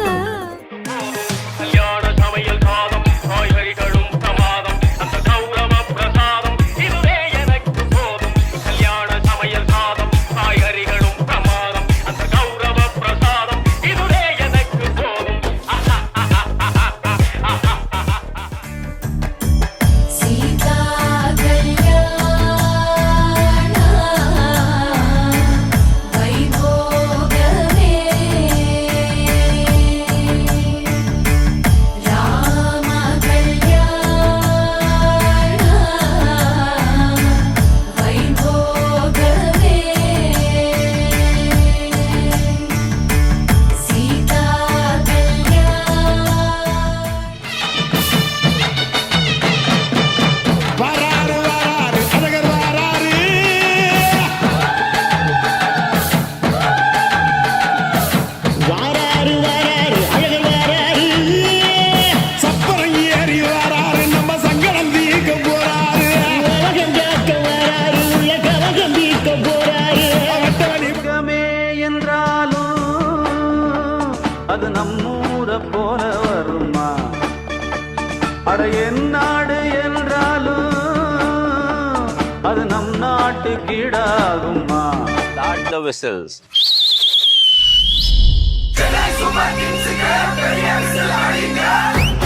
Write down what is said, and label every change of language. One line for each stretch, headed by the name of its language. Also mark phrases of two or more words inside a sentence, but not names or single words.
Tamil: கல்யாண சமையல் சாதம் காய்கறிகளும் பிரமாதம் அந்த கௌரவ பிரசாதம் இதுவே எனக்கு போதும் கல்யாண சமையல் சாதம் காய்கறிகளும் பிரமாதம் அந்த கௌரவ பிரசாதம் இதுவே எனக்கு போதும்
Telugu: సీతా కల్యాణ వైభోగమే రామ కల్యాణ వైభోగమే సీతా కల్యాణ
Tamil: வராரு வராரு அழகர் வராரு வராரு வராரு அழகர் வராரு சப்பரம் ஏறி வராரு நம்ம சங்கடம் தீர்க்க போறாரு உலகம் காக்க வராரு உள்ள கலகம் தீர்க்க போறாரு உலகமே என்றாலும் அது நம்மூர போல வருமா அட என் நாடு என்றாலும் அது நம் நாட்டு கீழாகுமா
English: Start the whistles. Instagram,